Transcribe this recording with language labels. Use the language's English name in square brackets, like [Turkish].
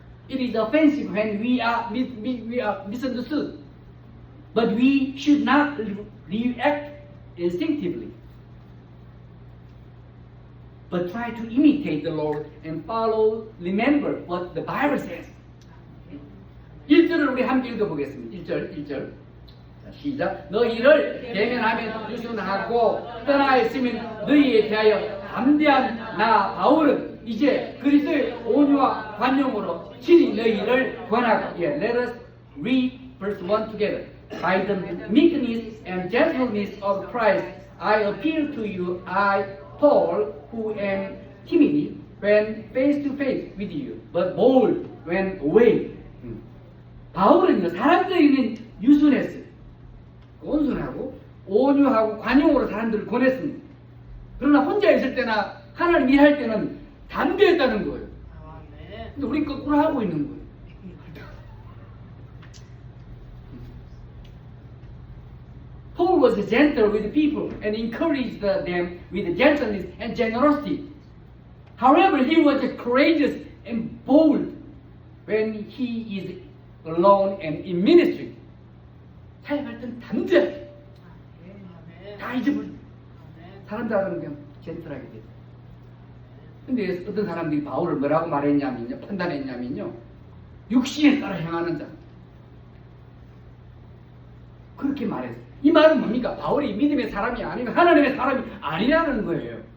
[English] It is offensive when we are misunderstood, but we should not react instinctively, but try to imitate the Lord and remember what the Bible says. [Korean] 1절을 우리 함께 읽어보겠습니다. 1절. 자, 시작. 너희를 대면하면 유순하고 떠나 있으면 너희에 대하여 담대한 나 바울은 이제 그리스도의 온유와 관용으로 친히 너희를 권하고. [English] Let us read verse 1 together. By the meekness and gentleness of Christ, I appeal to you, I, Paul, who am timid when face to face with you, but bold when away. [Korean] 바울은요, 사람들에게는 유순했어요. 온순하고 온유하고 관용으로 사람들을 권했습니다. 그러나 혼자 있을 때나 하나님 일할 때는 담대했다는 거예요. 아멘. 근데 우리 거꾸로 하고 있는 거예요. [English] Paul was gentle with the people and encouraged them with gentleness and generosity. However, he was courageous and bold when he is alone and in ministry. [Korean] 사역할 때는 담대하게 아멘. 다 잊어버려. 아멘. 사람들하고는 그냥 젠틀하게 돼. 근데 어떤 사람들이 바울을 뭐라고 말했냐면요, 판단했냐면요, 육신에 따라 행하는 자. 그렇게 말했어요. 이 말은 뭡니까? 바울이 믿음의 사람이 아니면 하나님의 사람이 아니라는 거예요.